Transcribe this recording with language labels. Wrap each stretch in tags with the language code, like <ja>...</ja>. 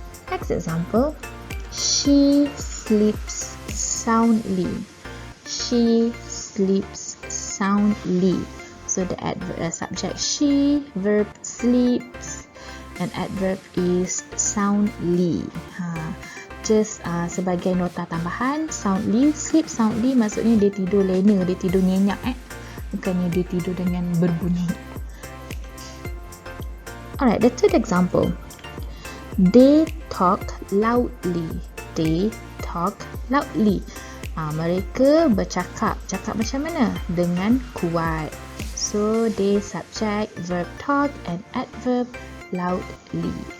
<en>Next example, she sleeps soundly. She sleeps soundly. So the adverb, subject she, verb sleeps, and adverb is soundly.</en> <ms>Just sebagai nota tambahan, soundly, sleep soundly maksudnya dia tidur lena, dia tidur nyenyak, bukannya dia tidur dengan berbunyi.</ms> <en>Alright, the third example. They talk loudly. They talk loudly.</en> <ms>Mereka bercakap. Cakap macam mana? Dengan kuat.</ms> <en>So they subject, verb talk, and adverb loudly.</en>